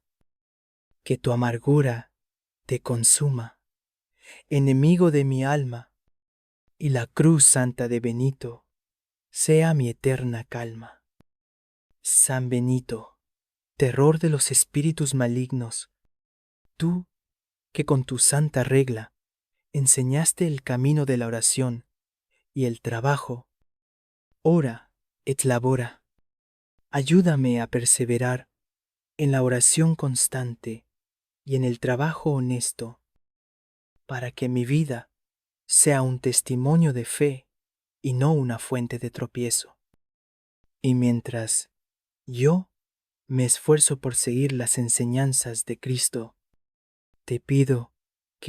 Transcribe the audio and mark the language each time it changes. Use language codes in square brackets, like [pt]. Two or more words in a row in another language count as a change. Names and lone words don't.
[es] Que tu amargura te consuma, enemigo de mi alma, y la cruz santa de Benito sea mi eterna calma. San Benito, terror de los espíritus malignos, tú que con tu santa regla enseñaste el camino de la oración y el trabajo. [la] Ora et labora. [es] Ayúdame a perseverar en la oración constante y en el trabajo honesto, para que mi vida sea un testimonio de fe y no una fuente de tropiezo. Y mientras yo me esfuerzo por seguir las enseñanzas de Cristo, te pido que